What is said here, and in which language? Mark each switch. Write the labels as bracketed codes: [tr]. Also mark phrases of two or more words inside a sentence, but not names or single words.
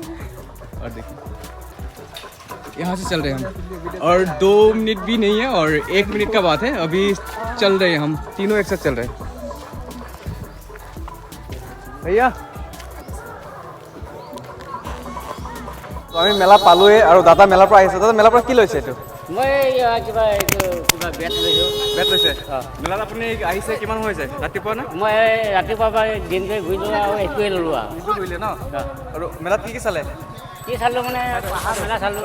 [hi] और देखिए यहाँ से चल रहे हैं हम और 2 मिनट भी नहीं है और 1 मिनट का बात है। अभी चल रहे हैं हम तीनों एक साथ चल रहे हैं। भैया तो [as] আমি মেলা পালোৱে আৰু দাদা মেলাৰ পৰা আহিছে। দাদা মেলাৰ পৰা কি লৈছে এইটো? মই কিবা বেট লৈছোঁ। বেট লৈছে? মেলাত আপুনি আহিছে কিমান হৈছে ৰাতিপুৱা না? মই ৰাতিপুৱা পৰা দিনটো ঘূৰিলোঁ আৰু একোৱে ল'লোঁ আৰু। একো ঘূৰিলে ন? আৰু মেলাত কি চালে? কি চালোঁ মানে পাহাৰ মেলা চালোঁ।